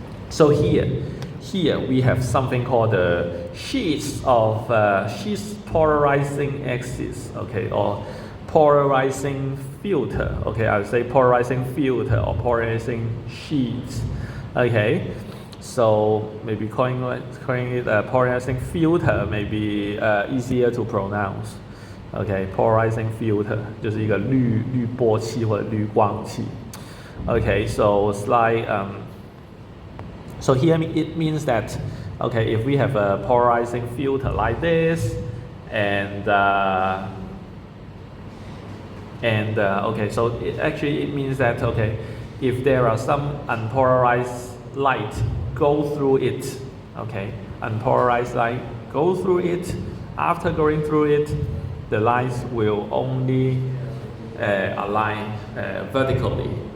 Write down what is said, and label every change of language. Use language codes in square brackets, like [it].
[en] So here we have something called the sheets polarizing axis, okay, or polarizing filter. Okay, I would say polarizing filter or polarizing sheets. Okay, so maybe calling it a polarizing filter may be easier to pronounce. [zh] Okay, polarizing filter 就是一个滤波器或者滤光器。 [en] Okay, so it's like so here it means that, okay, if we have a polarizing filter like this, and okay, so it means that, okay, if there are some unpolarized light go through it, okay, unpolarized light go through it, after going through it, the lines will only align vertically.